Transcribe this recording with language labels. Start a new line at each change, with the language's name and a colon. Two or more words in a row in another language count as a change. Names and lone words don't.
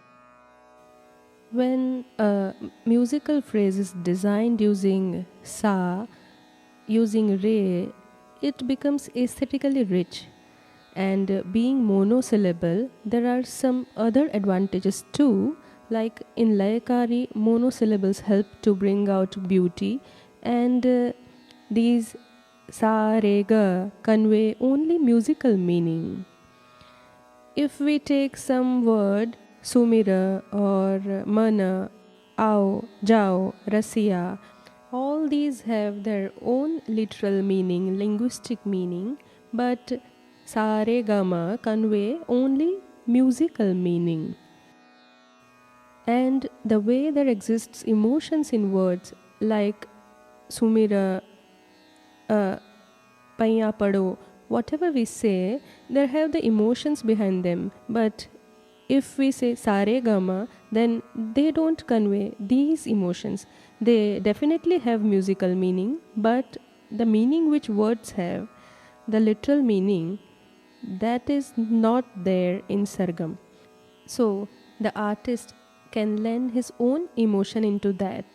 English: When a musical phrase is designed using sa, using re, it becomes aesthetically rich. And being monosyllable, there are some other advantages too, like in Layakari, monosyllables help to bring out beauty, and these sa, re, ga convey only musical meaning. If we take some word, sumira or mana, ao, jao, rasiya, all these have their own literal meaning, linguistic meaning, but sa, re, ga, ma convey only musical meaning. And the way there exists emotions in words like sumira,
Hindi: paiya pado,
English: whatever we say, there have the emotions behind them. But if we say sa, re, ga, ma, then they don't convey these emotions. They definitely have musical meaning, but the meaning which words have, the literal meaning, that is not there in Sargam. So the artist can lend his own emotion into that.